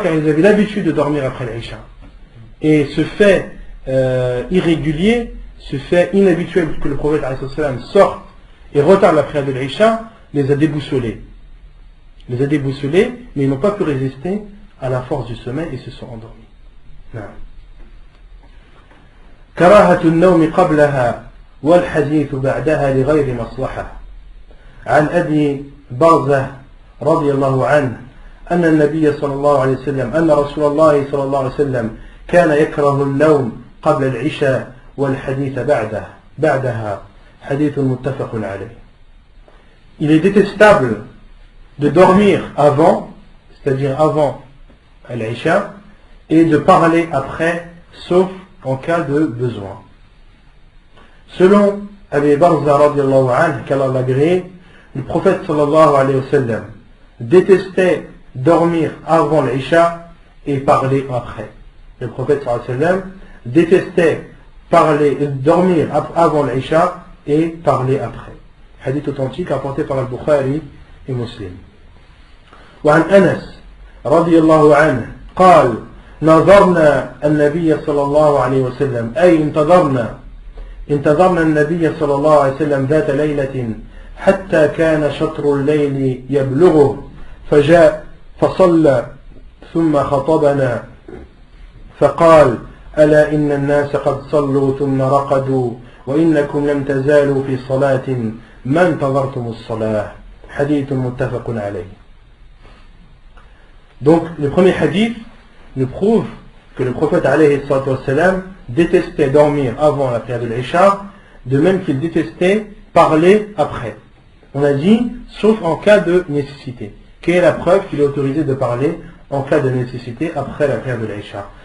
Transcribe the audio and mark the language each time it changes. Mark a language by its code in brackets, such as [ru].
[fr] Car ils avaient l'habitude de dormir après l'Isha. Et ce fait irrégulier, ce fait inhabituel que le prophète sorte et retarde la prière de l'Isha, les a déboussolés. Mais ils n'ont pas pu résister à la force du sommeil et se sont endormis. Non. [ar] كراهة النوم قبلها والحديث بعدها لغير مصلحة. عن أبي برزة رضي الله عنه أن النبي صلى الله عليه وسلم أن رسول الله صلى الله عليه وسلم كان يكره النوم قبل العشاء والحديث بعدها حديث متفق عليه. [fr] Il est détestable de dormir avant, c'est-à-dire avant l'Isha, et de parler après, sauf en cas de besoin. Selon Abi Barza radiallahu anhu, qu'Allah l'agréé, le prophète sallallahu alayhi wa sallam détestait dormir avant l'Isha et parler après. Le prophète sallallahu alayhi wa sallam détestait dormir avant l'Isha et parler après. Hadith authentique apporté par Al-Bukhari et Muslim. [ar] وعن أنس رضي الله عنه قال نظرنا النبي صلى الله عليه وسلم أي انتظرنا النبي صلى الله عليه وسلم ذات ليلة حتى كان شطر الليل يبلغه فجاء فصلى ثم خطبنا فقال ألا إن الناس قد صلوا ثم رقدوا وإنكم لم تزالوا في صلاة ما انتظرتم الصلاة حديث متفق عليه. [fr] Donc le premier hadith nous prouve que le prophète alayhi salam détestait dormir avant la prière de l'Isha, de même qu'il détestait parler après. On a dit sauf en cas de nécessité. Quelle est la preuve qu'il est autorisé de parler en cas de nécessité après la prière de l'Isha?